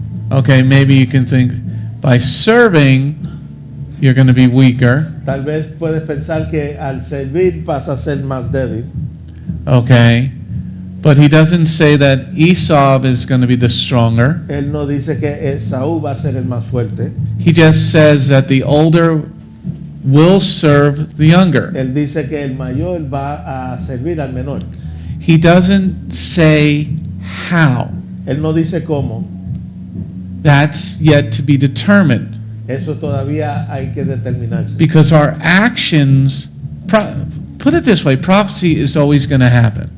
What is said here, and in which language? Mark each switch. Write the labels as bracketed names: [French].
[English] Okay, maybe you can think by serving, you're going to be weaker. [Spanish] Tal vez puedes pensar que al servir vas a ser más débil. [English] Okay, but he doesn't say that Esav is going to be the stronger. [Spanish] Él no dice que Esaú va a ser el más fuerte. [English] He just says that the older will serve the younger. [Spanish] Él dice que el mayor va a servir al menor. [English] He doesn't say how. [Spanish] Él no dice cómo. [English] That's yet to be determined. [Spanish] Eso todavía hay que determinarse. [English] Because our actions, put it this way, prophecy is always going to happen.